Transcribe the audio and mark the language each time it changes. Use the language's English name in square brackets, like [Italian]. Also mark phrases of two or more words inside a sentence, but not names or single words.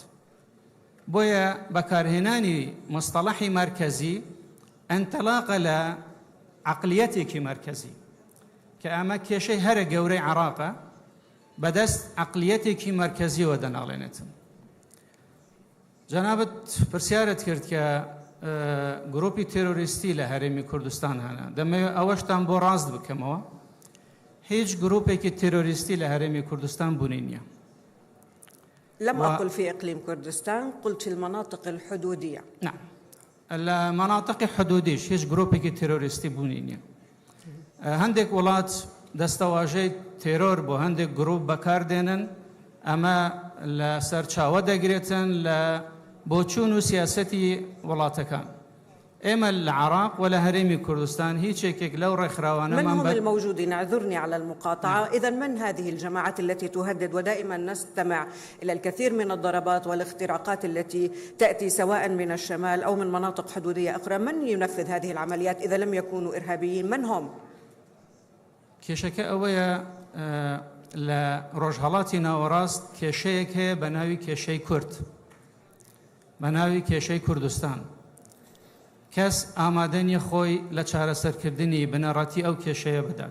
[Central Kurdish] بۆیە بەکارهێنانی مستەڵەحی مرکزی ئەنتەلاقە لە عقلیەتێکی مرکزی کە ئەمە کێشەی هەرە گەورەی عێراقە بەدەست عقلیەتێکی مرکزیەوە دەناڵێنێتن. جەنابەت پرسیارت کرد کە گروپی تێرۆریستی لە هەرێمی کوردستان هەنە. دەمەوێت ئەوەشتان بۆ ڕاست بکەمەوە. هیچ گروپێکی تێرۆریستی لە هەرێمی کوردستان بوونی نییە. [Arabic] لم أقل في إقليم كردستان، قلت في المناطق الحدودية. نعم. المناطق حدوديش [Central Kurdish] هیچ گروپێکی تێرۆریستی بوونی نییە. هەندێک وڵات دەستەواژەی تێرۆر بۆ هەندێک گروپ بەکاردێنن، ئەمە لە سەرچاوە دەگرێتن لە بۆچوون و سیاسەتی وڵاتەکان. ئێمە لە عێراق و لە هەرێمی کوردستان هیچێکێک لەو ڕێکخراوانەمان [Arabic] من هم الموجودين؟ اعذرني على المقاطعة. إذا من هذه الجماعات التي تهدد؟ ودائما نستمع إلى الكثير من الضربات والاختراقات التي تأتي سواء من الشمال أو من مناطق حدودية أخرى. من ينفذ هذه العمليات إذا لم يكونوا إرهابيين؟ من هم؟ [Central Kurdish] کێشەکە ئەوەیە لە ڕۆژهەڵاتی ناوەڕاست کێشەیەک هەیە بە ناوی کێشەی کورد، بە ناوی کێشەی کوردستان. کەس ئامادە نییە خۆی لە چارەسەرکردنی بنەڕەتی ئەو کێشەیە بدات.